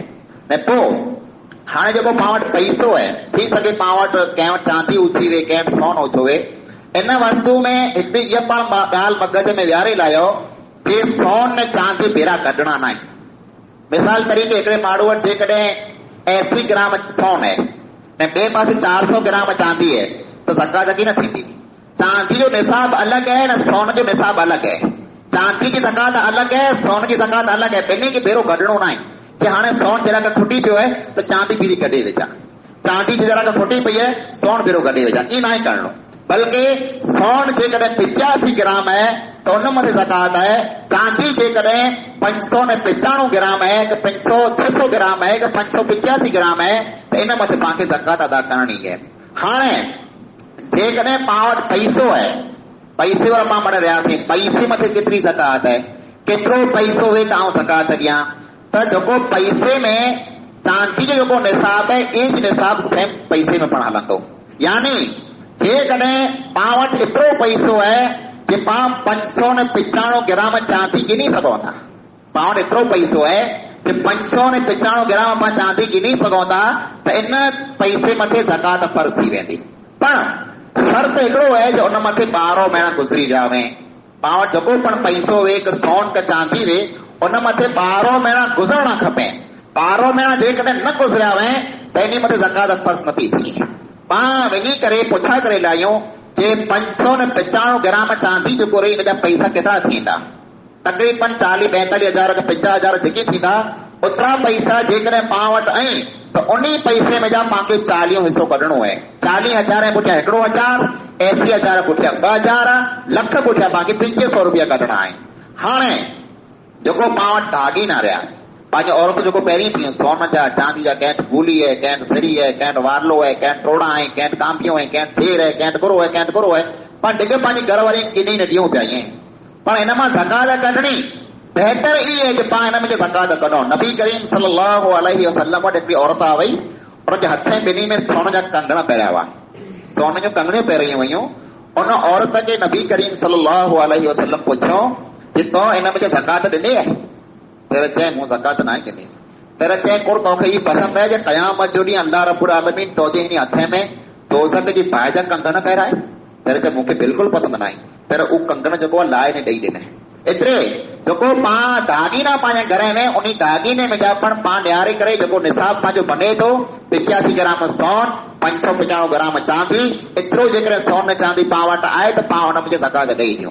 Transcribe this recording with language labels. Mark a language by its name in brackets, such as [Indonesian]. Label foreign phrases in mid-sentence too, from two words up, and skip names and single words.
[Sindhi] ने पोइ हाणे जेको पां वटि पैसो आहे, थी सघे पां वटि कंहिं वटि चांदी उछी वे, कंहिं वटि सोन उछो वे, इन वस्तु में हिकु इहा पाण ॻाल्हि मगज़ में विहारे लाहियो जे सोन ने चांदी भेरा कढणा न आहिनि। मिसाल तरीक़े हिकिड़े माण्हू वटि जेकॾहिं 80 ग्राम सोन आहे ऐं ॿिए पासे 400 ग्राम चांदी आहे त ज़कात की न थींदी। चांदी जो निसाब अलग है न सोन जो निसाब अलग है। चांदी की ज़कात अलग है, सोन की ज़कात अलग है। ॿिन्ही खे भेरो कढणो न आहे। जे हाणे सोन जरा का खुटी पियो है तो चांदी भी कढे विझा, चांदी जरा का खुटी पई है सोन भेरो कढे विझा, ईअं न आहे करणो। बल्कि सोन जेकॾहिं 85 ग्राम है तो उन मथे ज़कात है। चांदी जेकॾहिं 595 ग्राम है कि 600 ग्राम है कि 585 ग्राम है तो इन मथे पाण खे ज़कात अदा करणी है। हाणे जेकॾहिं पाण वटि पैसो है, पैसे वारा पाण पढ़े रहियासीं, पैसे मथे केतिरी ज़कात है, केतिरो पैसो वे त आउं ज़कात ॾियां। त जेको पैसे में चांदी जो जेको निसाब है एज निसाब सेम पैसे में पण हलंदो। यानी जेकॾहिं पाण वटि एतिरो पैसो है कि पाण 595 ग्राम चांदी गिनी सघूं था, पाण वटि एतिरो पैसो है कि 595 ग्राम पाण चांदी गिनी सघूं था, त इन पैसे मथे ज़कात फर्ज़ थी वेंदी। पण शर्त हिकिड़ो है जो उन मथे 12 महीना गुज़री जावे। पाण वटि जेको पण पैसो वे कि सोन का चांदी वे उन मथे 12 महीना गुज़रणा खपे। 12 महीना जेकॾहिं न गुज़रिया वे त इन मथे ज़कात फर्ज़ नथी थिए। पाण वञी करे पुछा करे लाहियूं जे 595 ग्राम चांदी जेको रही इन जा पैसा केतिरा थींदा? तक़रीबन 40-45 हज़ार खां 50 हज़ार जेके थींदा, ओतिरा पैसा जेकॾहिं पाण वटि आहिनि त उन पैसे में जा पाण खे 40 हिसो कढणो आहे। 40 हज़ार जे पुठियां 1,000, 80 हज़ार पुठियां 2,000, लख पुठियां पाण खे 2500 रुपया कढणा आहिनि। हाणे जेको पाण वटि दागी न रहिया, पंहिंजी औरतूं जेको पहिरीं थियूं सोन जा चांदी जा, कंहिं वटि गुली है, कंहिं वटि सरी है, कंहिं वटि वारलो है, कंहिं वटि टोड़ा है, कंहिं वटि कांपियूं है, कंहिं वटि थेर है, कंहिं वटि गुरो है, कंहिं वटि गुरो है, पर डिगे पंहिंजी घर वारी किनी न ॾियूं पिया ईअं। पर इन मां ज़कात कढणी बेहतर ई है कि पाण हिन में ज़कात कढूं। नबी करीम [Arabic] صلى الله عليه وسلم [Sindhi] वटि हिकिड़ी औरत आ वई, उन जे हथ में ॿिन्ही में सोन जा कंगण पहिरिया हुआ, सोन जूं कंगणियूं पहिरियूं वयूं। उन औरत खे नबी करीम [Arabic] صلى الله عليه وسلم [Sindhi] पुछियो कि तो इन में ज़कात ॾिनी आहे? तेरे चए मूं ज़कात न ॾिनी। तेरे चए कुड़ तोखे ही पसंद है जे क़यामत जो ॾींहुं अल्लाह [Arabic] رب العالمين [Sindhi] तोजे हिन हथ में दोज़ख जी बाहि जा कंगण पहिराए? तेरे चए मूंखे बिल्कुलु पसंद न आहे। तेरे उहो कंगण जेको आहे लाहे ने ॾेई ॾिनई। एतिरे जेको पाण दागीना पंहिंजे घर में उन दागीने में जा पण पाण ॾियारे करे जेको निसाब पंहिंजो बने थो 85 ग्राम सोन, 595 ग्राम चांदी, एतिरो जेकॾहिं सोन चांदी पाण वटि आहे त पाण हुन में ज़कात ॾेई ॾियूं।